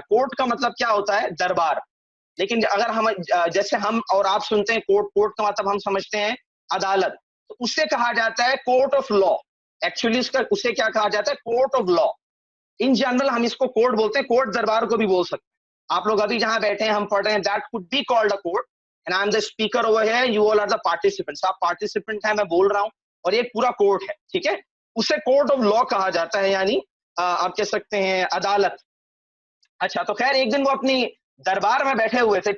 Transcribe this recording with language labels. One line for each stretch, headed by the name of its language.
Urdu: Court کا مطلب کیا ہوتا ہے؟ دربار. لیکن اگر ہم جیسے ہم اور آپ سنتے ہیں کورٹ کا مطلب ہم سمجھتے ہیں عدالت، تو اس سے کہا جاتا ہے کورٹ آف لا. ایکچولی اسے کیا کہا جاتا ہے؟ Court of law. In general ہم اس کو کورٹ بولتے ہیں، کورٹ دربار کو بھی بول سکتے ہیں. آپ لوگ ابھی جہاں بیٹھے ہیں ہم پڑھ رہے ہیں
English: That could be called a court and I'm the speaker over here, you all are the participants.
Urdu: آپ participant ہیں، میں بول رہا ہوں، اور یہ پورا کورٹ ہے. ٹھیک ہے، اسے کورٹ آف لا کہا جاتا ہے، یعنی آپ کہہ سکتے ہیں عدالت. اچھا تو خیر، ایک دن وہ اپنی دربار میں بیٹھے ہوئے تھے.